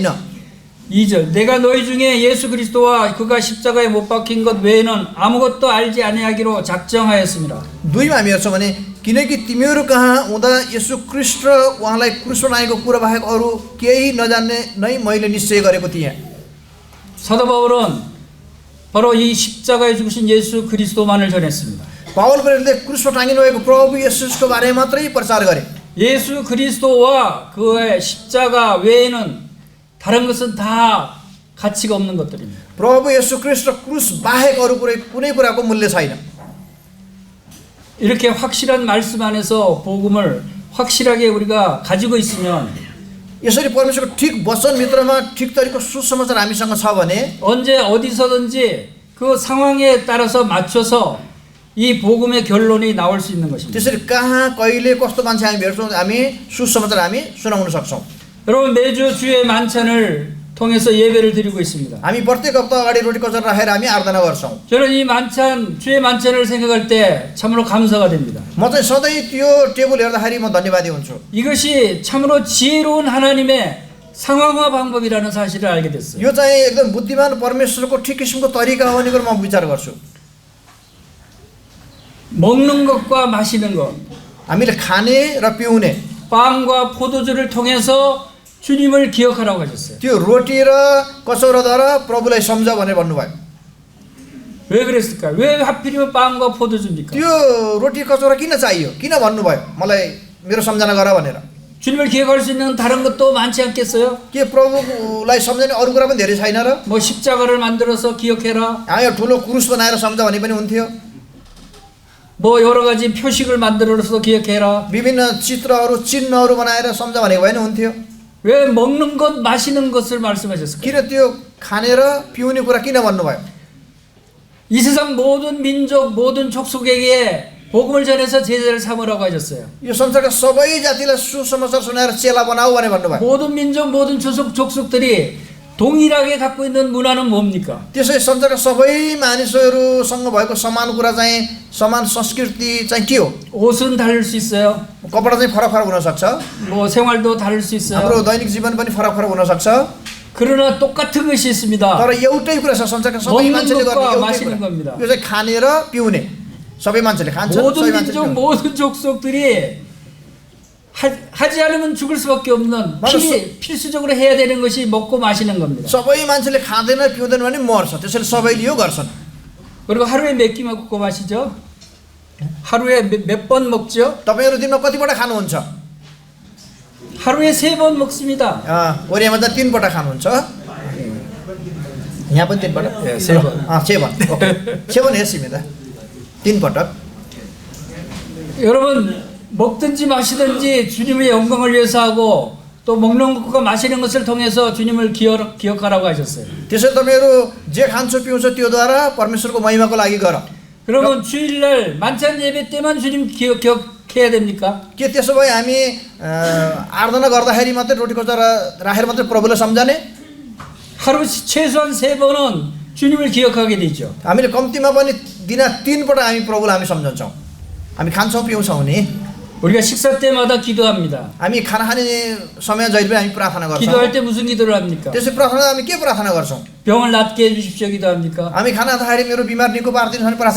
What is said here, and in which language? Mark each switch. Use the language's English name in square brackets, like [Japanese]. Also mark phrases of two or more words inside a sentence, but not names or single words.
[Korean] 2절 내가 너희 중에 예수 그리스도와 그가 십자가에 못 박힌 것 외에는 아무것도 알지 아니하기로 작정하였습니다. [Nepali] 2मा हामी हेर्छौँ भने किनकि तिमीहरू कहाँ हुँदा यसु ख्रीष्ट र उहाँलाई क्रुसमा लागेको कुरा बाहेक अरू केही नजान्ने नै मैले निश्चय गरेको थिएँ। [Korean] 사도 바울은 바로 이 십자가에 죽으신 예수 그리스도만을 전했습니다. [Nepali] पावल प्रेरितले क्रुसमा टाँगिनु भएको प्रभु येशूको बारेमा मात्रै प्रचार गरे। [Korean] 예수 그리스도와 그의 십자가 외에는 다른 것은 다 가치가 없는 것들입니다. [Nepali] प्रभु येशू ख्रीष्ट क्रुस बाहेक अरू कुनै कुराको मूल्य छैन। [Korean] 이렇게 확실한 말씀 안에서 복음을 확실하게 우리가 가지고 있으면 [Nepali] यसरी परमेश्वरको ठिक वचनभित्रमा ठिक तरिको सुसमाचार हामीसँग छ भने [Korean] 언제 어디서든지 그 상황에 따라서 맞춰서 이 복음의 결론이 나올 수 있는 것입니다. [Nepali] त्यसरी कहाँ कहिले कस्तो मान्छे हामी भेट्छौँ हामी सुसमाचार हामी सुनाउन सक्छौँ। [Korean] 여러분 매주 주의 만찬을 통해서 예배를 드리고 있습니다. [Nepali] हामी प्रत्येक हप्ता अगाडि रोटी कचर राखेर हामी आराधना गर्छौँ। [Korean] 저는 이 만찬 주의 만찬을 생각할 때 참으로 감사가 됩니다. [Nepali] म चाहिँ सधैँ त्यो टेबल हेर्दाखेरि म धन्यवादी हुन्छु। [Korean] 이것이 참으로 지혜로운 하나님의 상황화 방법이라는 사실을 알게 됐어요. [Nepali] यो चाहिँ एकदम बुद्धिमान परमेश्वरको ठिक किसिमको तरिका हो भने म विचार गर्छु। [Korean] 먹는 것과 마시는 것, [Nepali] हामीले खाने र पिउने [Korean] 빵과 포도주를 통해서 주님을 기억하라고 하셨어요. [Nepali] त्यो रोटी र कचौराद्वारा प्रभुलाई सम्झ भनेर भन्नुभयो। [Korean] 왜 그랬을까요? 왜 하필이면 빵과 포도주입니까? [Nepali] त्यो रोटी कचौरा किन चाहियो, किन भन्नुभयो मलाई मेरो सम्झना गर भनेर? [Korean] 주님을 기억할 수 있는 다른 것도 많지 않겠어요? [Nepali] के प्रभुलाई सम्झने अरू कुरा पनि धेरै छैन र? [Korean] 뭐 십자가를 만들어서 기억해라. [Nepali] यहाँ ठुलो क्रुस बनाएर सम्झ भने पनि हुन्थ्यो। [Korean] 뭐 여러 가지 표식을 만들어서 기억해라. [Nepali] विभिन्न चित्रहरू चिन्हहरू बनाएर सम्झ भनेको भए नि हुन्थ्यो। [Korean] 왜 먹는 것, 마시는 것을 말씀하셨을까요? [Nepali] किन त्यो खाने र पिउने कुरा किन भन्नुभयो? [Korean] 이 세상 모든 민족, 모든 족속에게 복음을 전해서 제자를 삼으라고 하셨어요. [Nepali] यो संसारका सबै जातिलाई सुसमाचार सुनाएर चेला बनाऊ भनेर भन्नुभयो। [Korean] 모든 민족, 모든 족속들이 동일하게 갖고 있는 문화는 뭡니까? [Nepali] त्यसै संसारका सबै मानिसहरूसँग भएको समान कुरा चाहिँ समान संस्कृति चाहिँ के हो? [Korean] 옷은 다를 수 있어요. [Nepali] कपडा चाहिँ फरक फरक हुन सक्छ। [Korean] 뭐 생활도 다를 수 있어요. [Nepali] हाम्रो दैनिक जीवन पनि फरक फरक हुन सक्छ। [Korean] 그러나 똑같은 것이 있습니다. [Nepali] तर एउटै कुरा छ, संसारका सबै [Korean] 먹는 [Nepali] मान्छेले गर्ने [Korean] 것과 [Nepali] एउटै [Korean] 마시는 [Nepali] कुरा। [Korean] 겁니다. [Nepali] यो चाहिँ खाने र पिउने सबै मान्छेले खान्छन्, [Korean] 모든 [Nepali] सबै मान्छेले [Korean] 민족, [Nepali] पिउन्। [Korean] 모든 족속들이 하지 않으면 죽을 수밖에 없는 필수적으로 해야 되는 것이 먹고 마시는 겁니다. [Nepali] सबै मान्छेले खाँदैन पिउँदैन भने मर्छ, त्यसैले सबैले यो गर्छन्। [Korean] 그리고 하루에 몇 끼 먹고 마시죠? 하루에 몇 번 먹죠? [Nepali] तपाईहरु दिनमा कतिपल्ट खानुहुन्छ? [Korean] 하루에 3번 먹습니다. [Nepali] कोरियामा त 3 पल्ट खानुहुन्छ। यहाँ पनि 3 पल्ट? [Korean] 예, 3번. 7번. 오케이. 7번 했습니다. 3 पटक. 여러분 먹든지 마시든지 주님의 영광을 위해서 하고 또 먹는 것과 마시는 것을 통해서 주님을 기억하라고 하셨어요. [Nepali] त्यसै तपाईहरु जे खान्छ पिउँछ त्योद्वारा परमेश्वरको महिमाको लागि गर। [Korean] 그러면 주일날 만찬 예배 때만 주님 기억해야 됩니까? [Nepali] के त्यसो भए हामी आराधना गर्दाखेरि मात्रै रोटी कचौरा राखेर मात्रै प्रभुलाई सम्झने? [Korean] 하루 최소한 3번은 주님을 기억하게 되죠. [Nepali] हामीले कम्तीमा पनि दिन 3 पल्ट हामी प्रभुलाई हामी सम्झन्छौँ। हामी खान्छौँ पिउँछौँ नि। [Korean] 우리가 식사 때마다 기도합니다. [Nepali] हामी खाना खाने समय जहिले पनि हामी प्रार्थना गर्छौँ। [Korean] 기도할 때 무슨 기도를 합니까? [Nepali] त्यसै प्रार्थना हामी के प्रार्थना गर्छौँ? [Korean] 병을 낫게 해주십시오 기도합니까? [Nepali] हामी खाना खाँदाखेरि मेरो बिमार निको पारिदिनु भने प्रार्थना